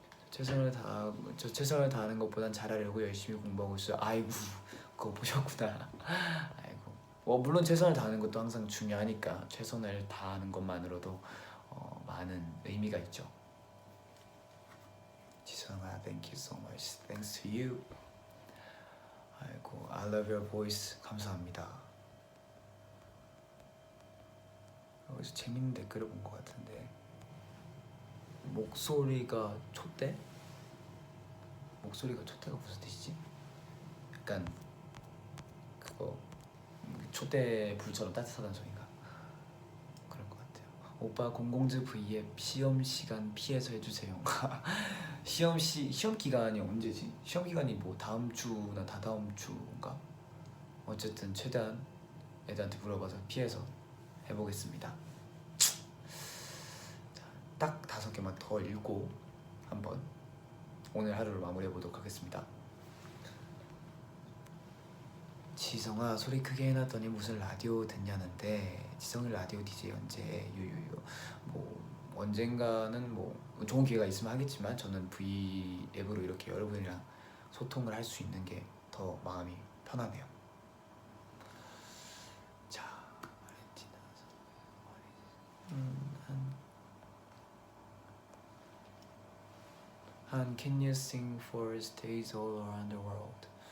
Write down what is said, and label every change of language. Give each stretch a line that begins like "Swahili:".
Korean: 최선을 다하는 것보단 잘하려고 열심히 공부하고 있어요. 아이고, 그거 보셨구나. 아이고, 물론 최선을 다하는 것도 항상 중요하니까 최선을 다하는 것만으로도 많은 의미가 있죠. 지성아,
English: thank you so much. Thanks to you.
Korean: 아이고,
English: I love your voice.
Korean: 감사합니다. 여기서 재밌는 댓글을 본 것 같은데, 목소리가 촛대? 목소리가 촛대가 무슨 뜻이지? 약간 그거 촛대 불처럼 따뜻하다는 소리인가? 그런 것 같아요. 오빠 공공즈 V앱 시험 시간 피해서 해주세요. 시험 기간이 언제지? 시험 기간이 뭐 다음 주나 다다음 주인가? 어쨌든 최대한 애들한테 물어봐서 피해서 해보겠습니다. 딱 5개만 더 읽고 한번 오늘 하루를 마무리해 보도록 하겠습니다. 지성아, 소리 크게 해놨더니 무슨 라디오 듣냐는데, 지성이 라디오 DJ 언제? 유유유. 뭐 언젠가는 뭐 좋은 기회가 있으면 하겠지만, 저는 V 앱으로 이렇게 여러분이랑 소통을 할 수 있는 게 더 마음이 편하네요.
English: 자, Han, can you sing for stays all around the world?